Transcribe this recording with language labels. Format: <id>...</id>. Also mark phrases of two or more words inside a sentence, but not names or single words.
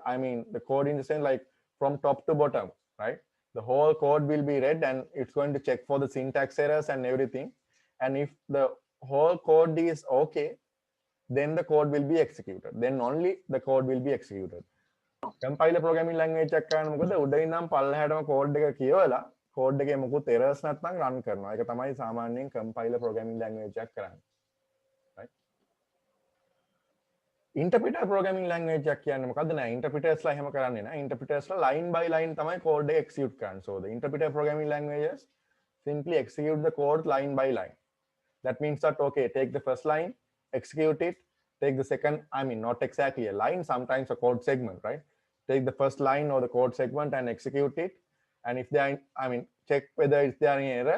<en>I mean, the code in the sense like from top to bottom, right? The whole code will be read, and it's going to check for the syntax errors and everything. And if the whole code is okay, then the code will be executed. Then only the code will be executed. Compiler programming language</en> <si>එක කරන මොකද උඩින් නම් පල්ලෙහාටම කෝඩ් එක කියවලා කෝඩ් එකේ මොකුත් errors නැත්නම් run කරනවා. ඒක තමයි සාමාන්‍යයෙන්</si> <en>compiler programming language</en> <si>එකක් කරන්නේ.</si> <en>Right? Interpreter programming language</en> <si>එකක් කියන්නේ මොකද්ද? නෑ, interpreters ලා එහෙම කරන්නේ නෑ. Interpreters ලා</si> <en>line by line</en> <si>තමයි code එක execute කරන්නේ.</si> <en>So the interpreter programming languages simply execute the code line by line. That means that, okay, take the first line, execute it, take the second, I mean, not exactly a line, sometimes a code segment, right? Take the first line or the code segment and execute it. And if there are, I mean, check whether is there any error.</en>